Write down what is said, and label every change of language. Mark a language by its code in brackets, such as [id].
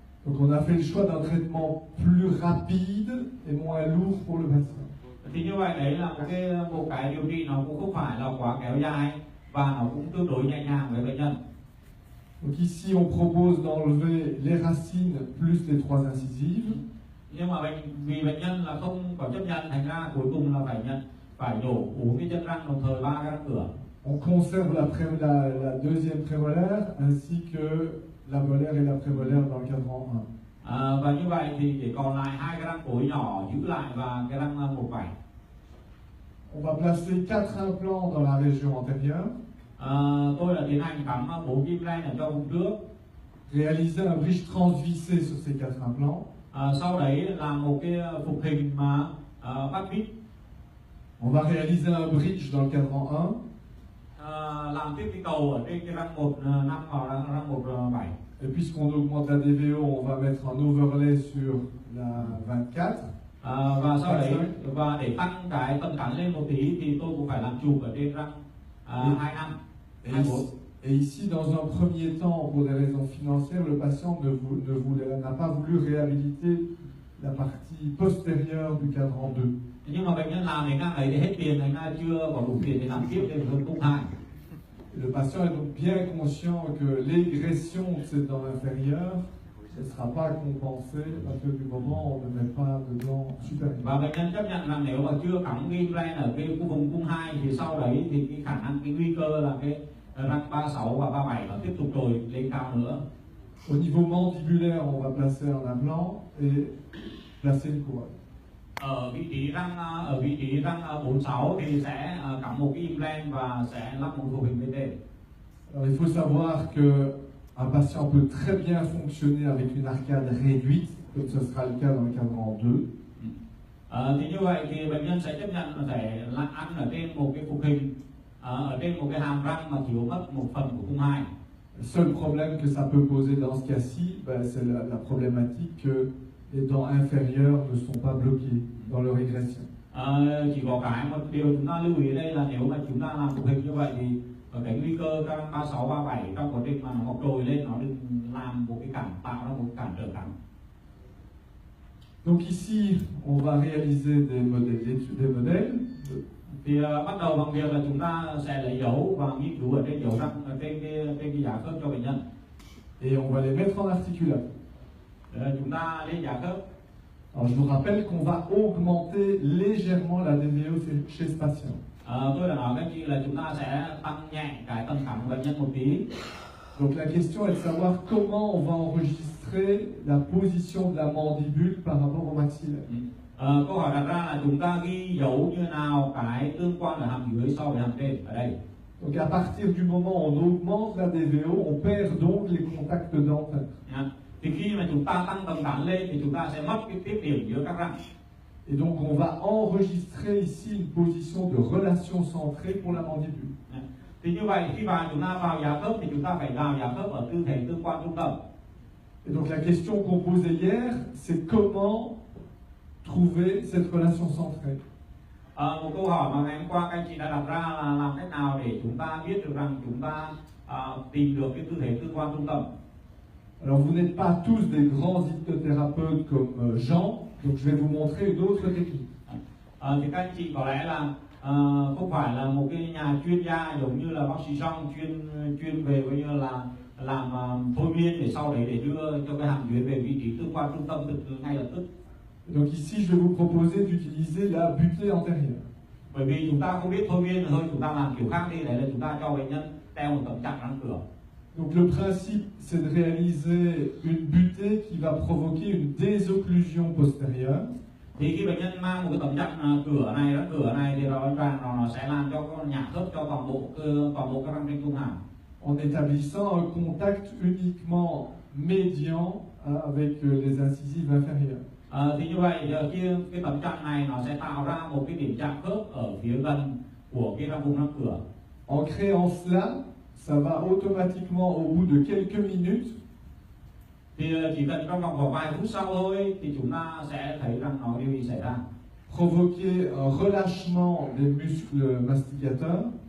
[fr] Donc on a fait le choix d'un traitement plus rapide et moins lourd pour le patient. [vi] Thì như vậy đấy là một cái điều trị nó cũng không phải là quá kéo dài và nó cũng tương đối nhẹ nhàng với bệnh nhân. [fr] Donc ici on propose d'enlever les racines plus les 3 incisives. [vi] Nhưng mà vì bệnh nhân là không có chấp nhận, thành ra cuối cùng là phải nhổ 4 cái chân răng đồng thời 3 cái răng cửa. [fr] On conserve la deuxième prémolaire ainsi que la molaire et la prémolaire dans le cadran 1. [vi] Và như vậy thì để còn lại 2 cái răng cối nhỏ giữ lại và cái răng 1/7. [fr] On va placer 4 implants dans la région antérieure. [vi] Tôi đã tiến hành cắm 4 kim len ở trong vùng trước. [fr] Réaliser un bridge transvissé sur ces 4 implants. [vi] Sau đấy làm một cái phục hình mà bắt vít. [fr] On va réaliser un bridge dans le cadran 1. [vi] Làm tiếp cái cầu ở trên cái răng 1/5 vào răng 1/7. [fr] Et puisqu'on augmente la DVO, on va mettre un overlay sur la 24. [vi] Và sau đấy và để tăng cái tầm cắn lên một tí thì tôi cũng phải làm chụp ở trên răng 25, 24. [fr] Et ici, dans un premier temps, pour des raisons financières, le patient n'a pas voulu réhabiliter la partie postérieure du cadran 2. [vi] Nhưng mà bệnh nhân làm đến ngang ấy thì hết tiền, thành ra chưa có đủ tiền để làm tiếp để hơn công thai. [fr] Le patient est donc bien conscient que l'égression de ces dents inférieures ne sera pas compensée à partir du moment où on ne met pas de dents supérieures. [vi] Và bệnh nhân chấp nhận rằng nếu mà chưa cắm cái implant ở cái vùng cung 2 thì sau đấy thì cái khả năng, cái nguy cơ là cái răng 36 và 37 nó tiếp tục trồi lên cao nữa. [fr] Au niveau mandibulaire, on va placer un implant et placer une couronne. [vi] Ở vị trí răng 46 thì sẽ cắm một cái implant và sẽ lắp một phục hình bên trên. [fr] Alors il faut savoir que un patient peut très bien fonctionner avec une arcade réduite, comme ce sera le cas dans le cadran 2. [vi] Thì như vậy thì bệnh nhân sẽ chấp nhận là phải ăn ở trên một cái phục hình, ở trên một cái hàm răng mà thiếu mất một phần của cung 2. [fr] Le seul problème que ça peut poser dans ce cas-ci, c'est la problématique que les dents inférieures ne sont pas bloquées dans leur régression. [vi] Chỉ có một điều chúng ta lưu ý đây là nếu mà chúng ta làm phục hình như vậy thì cái nguy cơ các răng 36, 37 trong quá trình mà nó mọc trồi lên nó đừng làm một cái tạo ra một cái cản trở cắn. [fr] Donc ici, on va réaliser des modèles. [vi] Thì bắt đầu bằng việc là chúng ta sẽ lấy dấu và nghiên cứu ở trên dấu răng, trên cái giá khớp cho bệnh nhân. [fr] Et on va les mettre en articulate. [vi] Chúng ta lên giá khớp. [fr] Alors je vous rappelle qu'on va augmenter légèrement la DVO chez ce patient. [vi] Tôi đã nói các anh chị là chúng ta sẽ tăng nhẹ cái tầm thẳng của bệnh nhân một tí. [fr] Donc la question est de savoir comment on va enregistrer la position de la mandibule par rapport au maxillaire. [vi] Câu hỏi đặt ra là chúng ta ghi dấu như nào cái tương quan ở hàm dưới so với hàm trên ở đây. [fr] Donc à partir du moment où on augmente la DVO, on perd donc les contacts dentaires. [vi] Thì khi mà chúng ta tăng tầm thẳng lên thì chúng ta sẽ mất cái tiếp điểm giữa các răng. [fr] Et donc on va enregistrer ici une position de relation centrée pour la mandibule. [vi] Thì như vậy khi mà chúng ta vào giá khớp thì chúng ta phải vào giá khớp ở tư thế tương quan trung tâm. [fr] Et donc la question qu'on posait hier, c'est comment trouver cette relation centrée. [vi] Một câu hỏi mà ngày hôm qua các anh chị đã đặt ra là làm cách nào để chúng ta biết được rằng chúng ta tìm được cái tư thế tương quan trung tâm. [fr] Alors vous n'êtes pas tous des grands hypnothérapeutes comme Jean, donc je vais vous montrer une autre technique. [vi] Thì các anh chị có lẽ là không phải là một cái nhà chuyên gia giống như là bác sĩ Song chuyên về coi như là làm thôi miên để sau đấy để đưa cho cái hàm dưới về vị trí tương quan trung tâm ngay lập tức. [fr] Donc ici je vais vous proposer d'utiliser la butée antérieure. [vi] Bởi vì chúng ta không biết thôi miên thôi, chúng ta làm kiểu khác đi, đấy là chúng ta cho bệnh nhân đeo một tấm chặn răng cửa. [fr] Donc le principe c'est de réaliser une butée qui va provoquer une désocclusion postérieure. [vi] Thì khi bệnh nhân mang một cái tấm chặn răng cửa này thì nó sẽ làm cho con nhả khớp cho toàn bộ các răng trên trung hàm. [fr] En établissant un contact uniquement médian avec les incisives inférieures. [vi] Thì như vậy khi cái tấm chặn này nó sẽ tạo ra một cái điểm chạm khớp ở phía gần của cái vùng răng cửa. [fr] En créant cela, ça va automatiquement au bout de quelques minutes [vi] Thì chỉ cần trong vòng khoảng vài phút sau thôi thì chúng ta sẽ thấy rằng nó điều gì xảy ra. [fr] provoquer un relâchement des muscles masticateurs.